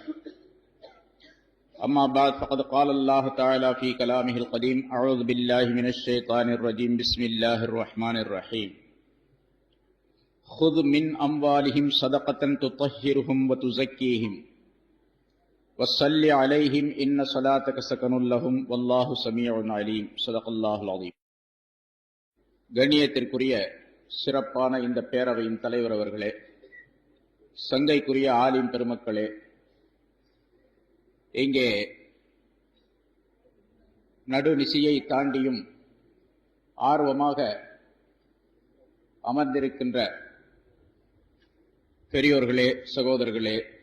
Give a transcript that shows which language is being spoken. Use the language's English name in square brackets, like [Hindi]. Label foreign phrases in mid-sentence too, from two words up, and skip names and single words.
[Arabic] أما بعد فقد قال الله تعالى في كلامه القديم: أعوذ بالله من الشيطان الرجيم بسم الله الرحمن الرحيم. خذ من أموالهم صدقة تطهرهم وتزكيهم وصل عليهم إن صلاتك سكن لهم والله سميع عليم. صدق الله العظيم. [Tamil] கண்ணியத்திற்குரிய சிறப்பான இந்த பேரவையின் தலைவர் அவர்களே, சங்கைக்குரிய ஆலிம் பெருமக்களே, இங்கே நடுநிசியை தாண்டியும் ஆர்வமாக அமர்ந்திருக்கின்ற பெரியோர்களே, சகோதரர்களே,